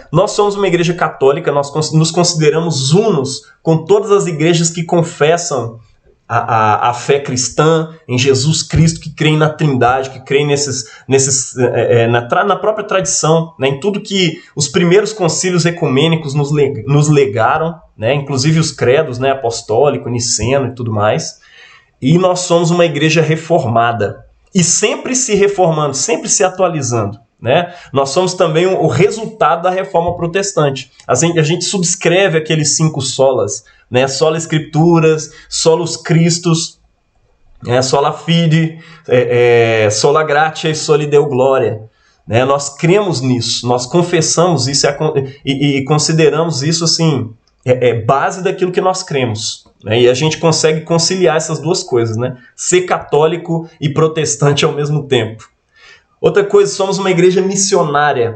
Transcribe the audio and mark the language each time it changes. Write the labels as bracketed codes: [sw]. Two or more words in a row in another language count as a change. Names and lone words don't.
[pt] Nós somos uma igreja católica, nós nos consideramos unos com todas as igrejas que confessam a fé cristã em Jesus Cristo, que creem na Trindade, que creem na própria tradição, né, em tudo que os primeiros concílios ecumênicos nos legaram, né, inclusive os credos, né, apostólico, niceno e tudo mais. E nós somos uma igreja reformada, e sempre se reformando, sempre se atualizando. Né? Nós somos também o resultado da reforma protestante. A gente subscreve aqueles 5 solas, né? [la] Sola Escrituras, Solus Christus, Sola Fide, Sola Gratia e Soli Deo Gloria. [pt] Né? Nós cremos nisso, nós confessamos isso e consideramos isso assim, base daquilo que nós cremos. Né? E a gente consegue conciliar essas duas coisas, né? Ser católico e protestante ao mesmo tempo. Outra coisa, somos uma igreja missionária.